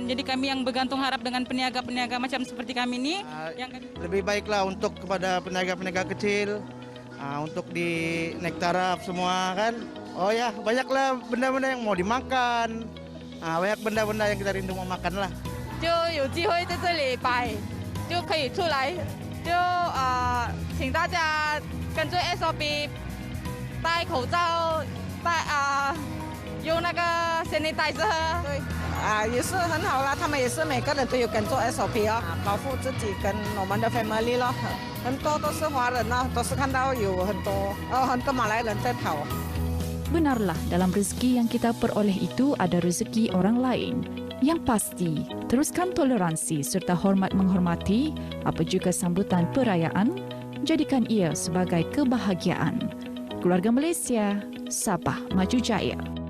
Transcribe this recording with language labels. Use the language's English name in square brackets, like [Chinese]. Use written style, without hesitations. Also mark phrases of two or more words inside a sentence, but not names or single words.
[Malay] Jadi kami yang bergantung harap dengan peniaga-peniaga macam seperti kami ini. Lebih baiklah untuk kepada peniaga-peniaga kecil, untuk di naik taraf semua kan. Oh ya, banyaklah benda-benda yang mau dimakan. Banyak benda-benda yang kita rindu mau makan lah. [Chinese] 就有机会在这里摆，就可以出来，就请大家跟着 SOP 戴口罩，用那个 sanitizer。对，也是很好啦。他们也是每个人都有跟做 SOP 哦，保护自己跟我们的 family 咯。很多都是华人呢，都是看到有很多马来人在跑。 [Malay] Benarlah dalam rezeki yang kita peroleh itu ada rezeki orang lain. Yang pasti, teruskan toleransi serta hormat menghormati apa juga sambutan perayaan, jadikan ia sebagai kebahagiaan. Keluarga Malaysia, Sabah Maju Jaya.